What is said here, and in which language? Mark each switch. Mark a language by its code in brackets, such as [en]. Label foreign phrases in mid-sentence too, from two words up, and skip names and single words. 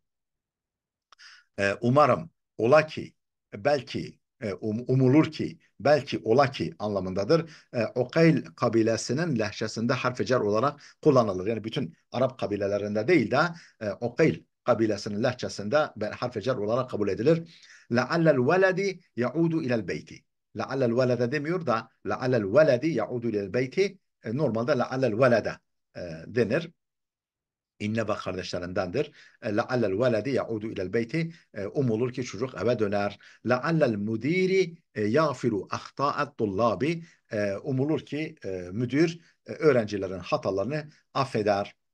[tr] Umarım, ola ki, belki, umulur ki, belki ola ki anlamındadır. Ukeyl kabilesinin lehçesinde harf cer olarak kullanılır. Yani bütün Arap kabilelerinde değil de Ukeyl kabilesinin lehçesinde harf cer olarak kabul edilir. [ar] لَعَلَّ الْوَلَدِ يَعُودُ إِلَى الْبَيْتِ. لَعَلَّ الْوَلَدَ [tr] demiyor da [ar] لَعَلَّ الْوَلَدِ يَعُودُ إِلَى الْبَيْتِ. Normalde لَعَلَّ الْوَلَدَ denir. [tr] İnne bak kardeşlerindendir. [ar] لعل الولد يعود إلى البيت. [tr] Umulur ki çocuk eve döner. [ar] لعل المدير يغفر أخطاء الطلاب. [tr] Umulur ki müdür öğrencilerin hatalarını affeder.